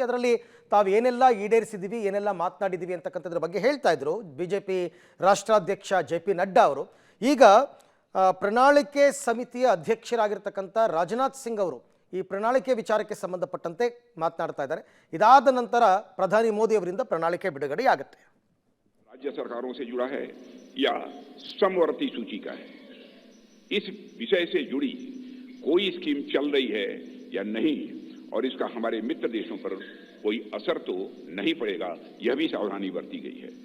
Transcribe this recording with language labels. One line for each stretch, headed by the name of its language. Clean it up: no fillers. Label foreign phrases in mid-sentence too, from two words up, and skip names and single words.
Kannada: ಅದರಲ್ಲಿ ತಾವು ಏನೆಲ್ಲ ಈಡೇರಿಸಿದೀವಿ, ಏನೆಲ್ಲ ಮಾತನಾಡಿದೀವಿ ಅಂತಕ್ಕಂಥದ್ರ ಬಗ್ಗೆ ಹೇಳ್ತಾ ಇದ್ರು ಬಿಜೆಪಿ ರಾಷ್ಟ್ರಾಧ್ಯಕ್ಷ ಜೆ.ಪಿ. ನಡ್ಡಾ ಅವರು. ಈಗ ಪ್ರಣಾಳಿಕೆ ಸಮಿತಿಯ ಅಧ್ಯಕ್ಷರಾಗಿರ್ತಕ್ಕಂಥ ರಾಜನಾಥ್ ಸಿಂಗ್ ಅವರು ಈ ಪ್ರಣಾಳಿಕೆ ವಿಚಾರಕ್ಕೆ ಸಂಬಂಧಪಟ್ಟಂತೆ ಮಾತನಾಡ್ತಾ ಇದ್ದಾರೆ. ಇದಾದ ನಂತರ ಪ್ರಧಾನಿ ಮೋದಿ ಅವರಿಂದ ಪ್ರಣಾಳಿಕೆ ಬಿಡುಗಡೆಯಾಗುತ್ತೆ.
Hindi: राज्य सरकारों से जुड़ा है या समवर्ती सूची का है, इस विषय से जुड़ी कोई स्कीम चल रही है या नहीं और इसका हमारे मित्र देशों पर कोई असर तो नहीं पड़ेगा, यह भी सावधानी बरती गई है।